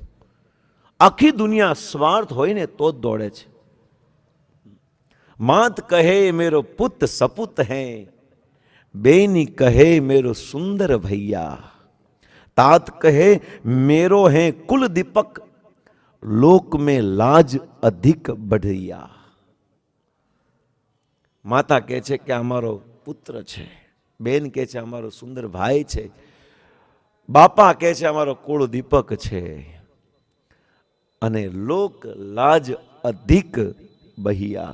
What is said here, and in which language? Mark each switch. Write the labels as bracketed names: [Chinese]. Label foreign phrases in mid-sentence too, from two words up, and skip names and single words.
[Gujarati] આખી દુનિયા સ્વાર્થ હોય ને તો જ દોડે છે. [Hindi] मात कहे मेरो पुत सपुत है, बेनी कहे मेरो सुंदर भैया, तात कहे मेरो है कुल दीपक, लोक में लाज अधिक बढ़िया. [Gujarati] માતા કહે છે કે અમારો પુત્ર છે, બેન કહે છે અમારો સુંદર ભાઈ છે, બાપા કહે છે અમારો કુળ દીપક છે, અને લોક લાજ અધિક બહિયા.